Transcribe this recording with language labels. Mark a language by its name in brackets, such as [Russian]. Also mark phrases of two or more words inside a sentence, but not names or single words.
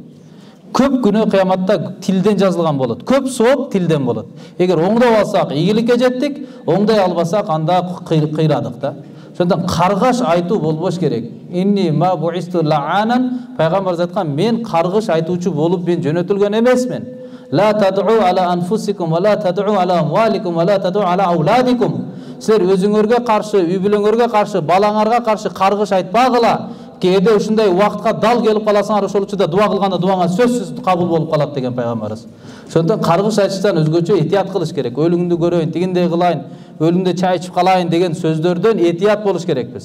[Kyrgyz] Көп күнөө кыяматта тилден жазылган болот. Көп сооп тилден болот. Эгер оңдоп алсак ийгиликке жеттик, оңдой албасак анда кыйрадык да. Ошондон каргаш айтуу болбош керек. [Arabic] إني ما بعثت لعانا, [Kyrgyz] пайгамбар айткан, мен каргыш айтуучу болуп мен жөнөтүлгөн эмесмин. [Arabic] لا تدعوا على أنفسكم ولا تدعوا على أموالكم ولا تدعوا على أولادكم. [Kyrgyz] Силер өзүңөргө каршы, үй бүлөңөргө каршы, балаңарга каршы каргыш айтпагыла. Кээде ушундай убакытка дал келип каласыңар, ошол учурда дуа кылганда дуаңа сөзсүз кабыл болуп калат деген пайгамбарыбыз. Ошондон каргыш айтыштан өзгөчө этият кылыш керек. Өлүңдү көрөйүн, тигиндей кылайын, өлүмдө чай ичип калайын деген сөздөрдөн этият болуш керекпиз.